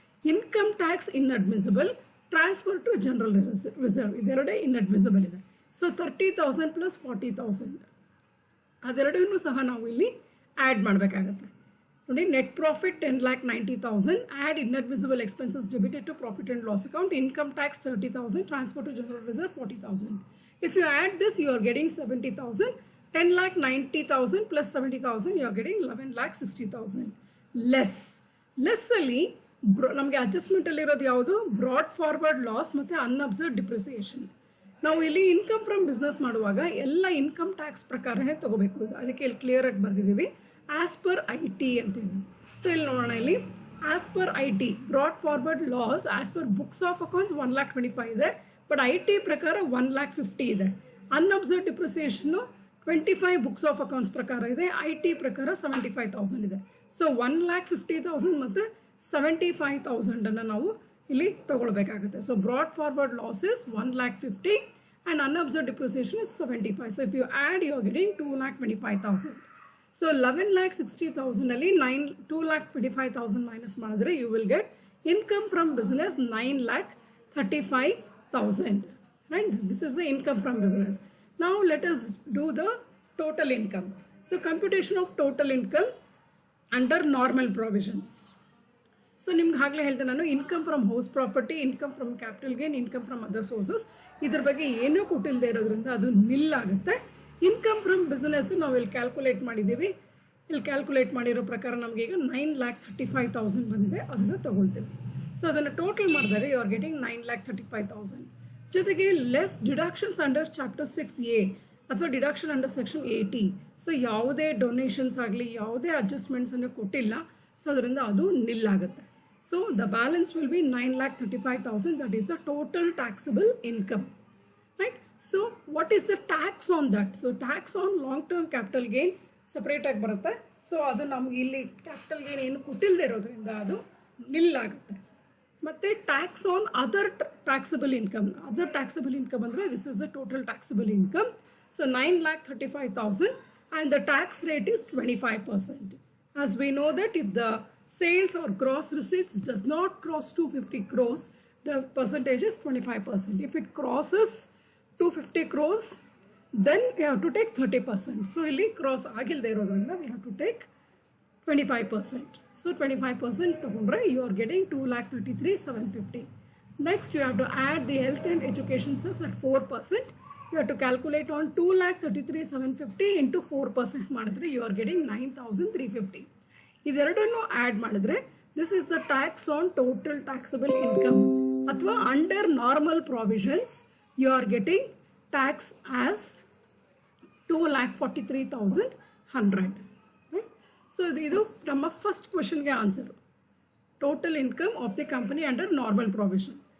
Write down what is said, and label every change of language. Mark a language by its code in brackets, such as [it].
[en] Income tax inadmissible. Transfer to general reserve [kn] ಇದೆರಡೇ [en] Inadmissible ಇದೆ. [kn] So 30,000 plus 40,000 ಅದೆರಡನ್ನೂ ಸಹ ನಾವು ಇಲ್ಲಿ ಆ್ಯಡ್ ಮಾಡಬೇಕಾಗತ್ತೆ ನೋಡಿ. [en] Net profit 10,90,000, add inadmissible expenses debited to profit and loss account, income tax 30,000, transfer to general reserve 40,000. If you add this, you are getting 70,000. 10,90,000 plus 70,000, you are getting 11,60,000. [kn] Less ಅಲ್ಲಿ ನಮಗೆ adjustment ಅಲ್ಲಿ ಇರೋದು ಯಾವುದು, broad forward loss ಮತ್ತು ಅನ್ಅಬ್ಸರ್ವ್ಡ್ depreciation. ನಾವು ಇಲ್ಲಿ income from business ಮಾಡುವಾಗ ಎಲ್ಲ ಇನ್ಕಮ್ ಟ್ಯಾಕ್ಸ್ ಪ್ರಕಾರನೇ ತಗೋಬೇಕು. ಅದಕ್ಕೆ ಇಲ್ಲಿ ಕ್ಲಿಯರ್ ಆಗಿ ಬರ್ದಿದ್ದೀವಿ ಆಸ್ ಪರ್ IT ಅಂತೇಳಿ. ಸೊ ಇಲ್ಲಿ ನೋಡೋಣ, ಇಲ್ಲಿ as per IT brought forward loss as per books of accounts 1,25,000 ಇದೆ, ಬಟ್ IT ಪ್ರಕಾರ 1,50,000 ಇದೆ. Unabsorbed depreciation 25 books of accounts ಪ್ರಕಾರ ಇದೆ, IT ಪ್ರಕಾರ 75,000 ಇದೆ. ಸೊ 1,50,000 ಮತ್ತು 75,000 ನಾವು ಇಲ್ಲಿ ತಗೊಳ್ಬೇಕಾಗುತ್ತೆ. [en] So brought forward loss is 1,50,000 and unobserved depreciation is 75. So if you add, you are getting 2,25,000. So 11,60,000 [kn] ಅಲ್ಲಿ [en] 2,25,000 minus [kn] ಮಾಡಿದ್ರೆ [en] you will get income from business 9,35,000. Right? This is the income from business. Now let us do the total income. So computation of total income under normal provisions. [kn] So ನಿಮ್ಗೆ ಆಗಲೇ ಹೇಳ್ದೆ ನಾನು, income from house property, income from capital gain, income from other sources, ಇದ್ರ ಬಗ್ಗೆ ಏನೂ ಕೊಟ್ಟಿಲ್ಲದೆ ಇರೋದ್ರಿಂದ ಅದು ನಿಲ್ ಆಗುತ್ತೆ. ಇನ್ಕಮ್ ಫ್ರಮ್ ಬಿಸ್ನೆಸ್ ನಾವು ಇಲ್ಲಿ ಕ್ಯಾಲ್ಕುಲೇಟ್ ಮಾಡಿದ್ದೀವಿ. ಇಲ್ಲಿ ಕ್ಯಾಲ್ಕುಲೇಟ್ ಮಾಡಿರೋ ಪ್ರಕಾರ ನಮಗೆ ಈಗ 9,35,000 ಬಂದಿದೆ, ಅದನ್ನು ತಗೊಳ್ತೀವಿ. [en] so [kn] ಅದನ್ನು ಟೋಟಲ್ ಮಾಡಿದರೆ [en] You are getting 9,35,000. [kn] ಜೊತೆಗೆ [en] Less deductions under chapter 6A ಅಥವಾ deduction under section 80. [kn] ಸೊ ಯಾವುದೇ ಡೊನೇಷನ್ಸ್ ಆಗಲಿ ಯಾವುದೇ ಅಡ್ಜಸ್ಟ್ಮೆಂಟ್ಸನ್ನು ಕೊಟ್ಟಿಲ್ಲ, ಸೊ ಅದರಿಂದ ಅದು ನಿಲ್ ಆಗುತ್ತೆ. [en] So the balance will be 9,35,000. That is the total taxable income, right? So what is the tax on that? So tax on long-term capital gain separate [kn] ಆಗಿ ಬರುತ್ತೆ. So ಅದು ನಮ್ಗೆ ಇಲ್ಲಿ ಕ್ಯಾಪಿಟಲ್ ಗೇನ್ ಏನು ಕೊಟ್ಟಿಲ್ಲದೆ ಇರೋದ್ರಿಂದ ಅದು ನಿಲ್ ಆಗುತ್ತೆ. ಮತ್ತು [en] Tax on other taxable income. Other taxable income [kn] ಅಂದರೆ [en] This is the total taxable income. So 9,35,000 and the tax rate is 25%. As we know that if the sales or gross receipts does not cross 250 crores, the percentage is 25%. If it crosses 250 crores, then we have to take 30%. So [kn] ಇಲ್ಲಿ [en] cross [kn] ಆಗಿಲ್ಲದೆ ಇರೋದ್ರಿಂದ [en] we have to take 25%. So 25% [kn] ತಗೊಂಡ್ರೆ [en] you are getting 2,33,750. Next you have to add the health and education cess at 4%. You have to calculate on 2,33,750 into 4% [kn] ಮಾಡಿದ್ರೆ [en] you are getting 9,350. [kn] ಇದೆರಡನ್ನು add ಮಾಡಿದ್ರೆ [en] This is the tax on total taxable income. ಅಥವಾ under normal provisions you are getting tax as 2,43,100. [kn] So ಇದು ನಮ್ಮ first ಕ್ವೆಶನ್ಗೆ answer, [en] Total income of the company under normal provision.